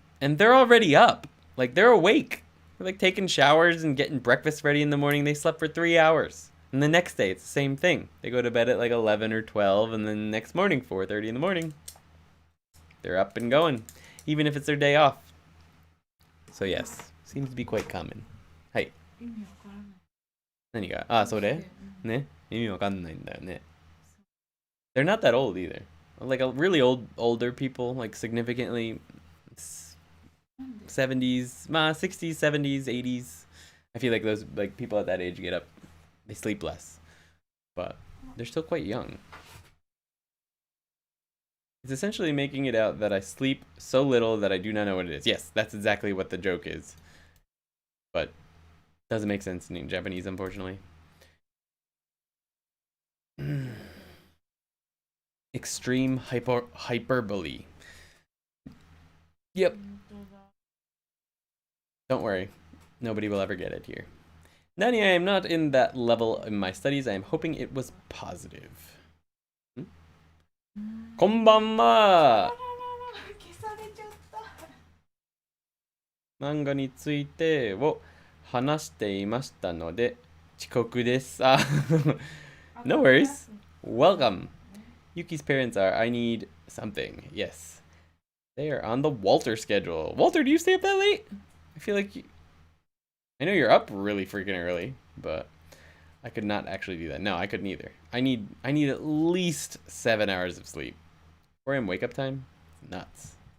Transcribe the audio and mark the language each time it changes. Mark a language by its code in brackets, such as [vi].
[en] And they're already up. Like they're awake. They're like taking showers and getting breakfast ready in the morning. They slept for 3 hours. And the next day, it's the same thing. They go to bed at like 11 or 12, and then next morning, 4:30 in the morning, they're up and going, even if it's their day off. So yes, seems to be quite common. [ja] はい。意味わからない。何がそれね意味わかんないんだよね [en] They're not that old either. Like a really older people, like significantly 70s, 60s, 70s, 80s. I feel like those like people at that age get up. They sleep less, but they're still quite young. It's essentially making it out that I sleep so little that I do not know what it is. Yes, that's exactly what the joke is. But doesn't make sense in Japanese, unfortunately. Extreme hyperbole. Yep. Don't worry. Nobody will ever get it here. Nani, I am not in that level in my studies. I am hoping it was positive. [ja] こんばんは。消されちゃった。漫画についてを話していましたので遅刻です。 [en] No worries. Welcome. Yuki's parents are, I need something. Yes. They are on the Walter schedule. Walter, do you stay up that late? I feel like I know you're up really freaking early, but I could not actually do that. No, I couldn't either. I need at least 7 hours of sleep. 4 a.m. wake up time? It's nuts.